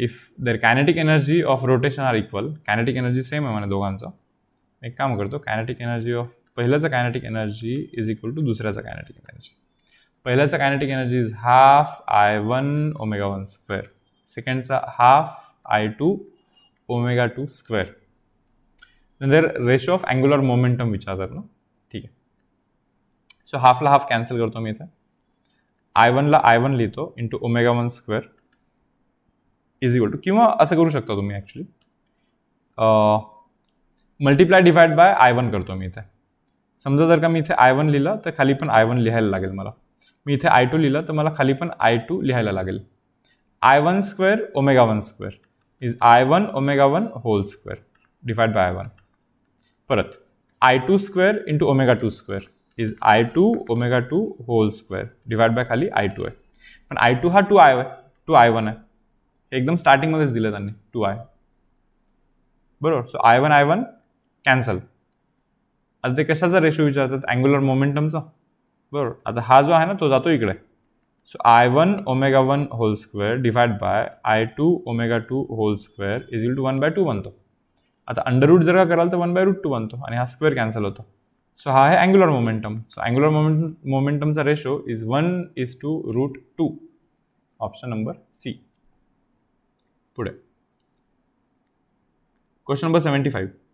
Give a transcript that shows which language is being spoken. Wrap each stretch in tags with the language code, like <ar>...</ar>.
<en>If their kinetic energy of rotation are equal, kinetic energy same</en> <mr>आहे म्हणे दोघांचं. एक काम करतो</mr> <en>kinetic energy of पहिल्याचा kinetic energy is equal to दुसऱ्याचा kinetic energy. पहिल्याचा kinetic energy is half I1 omega 1 square. सेकंडचा half I2 omega 2 square.</en> <mr>नंतर ratio of angular momentum विचारतात ना. ठीक आहे. सो हाफला हाफ कॅन्सल करतो मी इथे. I1ला I1 लिहितो</mr> <en>into omega 1 square is equal to,</en> <mr>किंवा असं करू शकता तुम्ही actually multiply divide by I1 करतो मी इथे. समजा जर का मी इथे I1 लिहिलं तर खाली पण I1 लिहायला लागेल मला. मी इथे I2 लिहिलं तर मला खाली पण I2 लिहायला लागेल.</mr> <en>I1 square omega 1 square is I1 omega 1 hole square divide by I1. परत I2 square into omega 2 square is I2 omega 2 hole square divide by खाली I2 आहे.</en> <mr>पण I2 हा 2I1 आहे. हे एकदम स्टार्टिंगमध्येच दिलं त्यांनी 2I. बरोबर. So I1 cancel. आता ते कशाचा रेशो विचारतात अँग्युलर मोमेंटमचा. बरोबर. आता हा जो आहे ना तो जातो इकडे.</mr> <en>So I1 ओमेगा 1 whole square divide by I2 omega 2 whole square is equal to 1/2 बनतो.</en> <mr>आता अंडररूट जर का कराल तर 1/√2 बनतो आणि हा स्क्वेअर कॅन्सल होतो. सो हा आहे angular momentum.</mr> <en>So angular मोमेंटमचा ratio is 1:√2. Option number C.</en> <mr>पुढे क्वेश्चन नंबर 75.</mr>